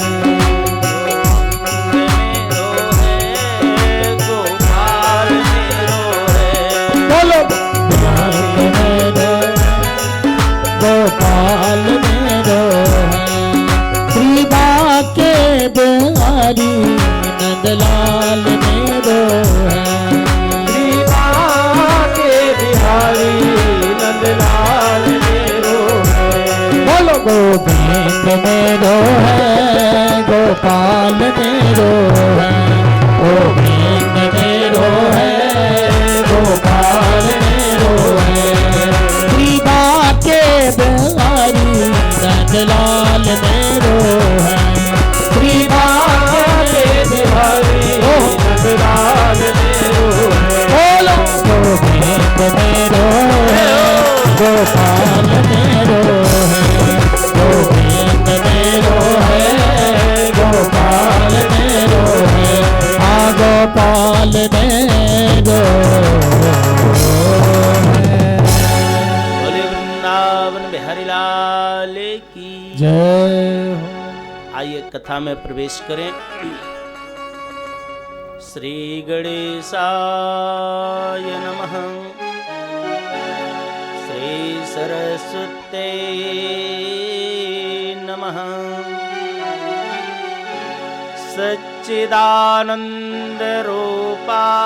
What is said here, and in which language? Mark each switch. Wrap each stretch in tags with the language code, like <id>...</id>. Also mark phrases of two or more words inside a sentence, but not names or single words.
<hi>गोपाल मेरो है, बोलो गोपाल मेरो है, श्री बाके बिहारी नंदलाल मेरो है, श्री बाके बिहारी नंदलाल मेरो है, बोलो गोविंद मेरो है, गोपाल मेरो है, गोविंद मेरो है, गोपाल मेरो है, श्री बाके बिहारी नंदलाल मेरो है, श्री बाके बिहारी नंदलाल मेरो है, बोलो गोविंद मेरो है, गोपाल मेरो है, गोविंद मेरो है, गोपाल मेरो है, गोपाल मेरो है। बोले वृंदावन बिहारी लाल की जय हो। आइए कथा में प्रवेश करें।</hi> <sa>श्री गणेशाय नमः, श्री सरस्वते नमः, सच्चिदानंद रूपा</sa>